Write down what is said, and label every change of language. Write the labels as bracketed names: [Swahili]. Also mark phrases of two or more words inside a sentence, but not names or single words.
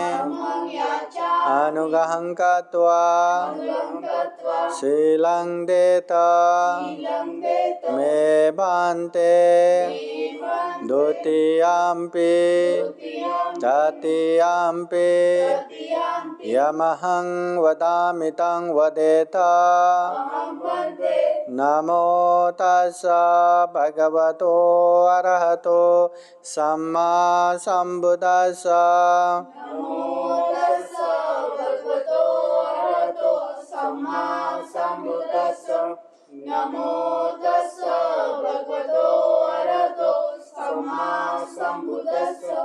[Pali] अनुग्रहं कृत्वा शीलं देत मे भन्ते द्वितीयाम्पि तृतीयाम्पि यमहं वदामि तं वदेत। नमो तस्सा भगवतो अरहतो सम्मा संबुद्दस्सा। नमो तस्सा भगवतो अरहतो सम्मा संबुद्दस्सा।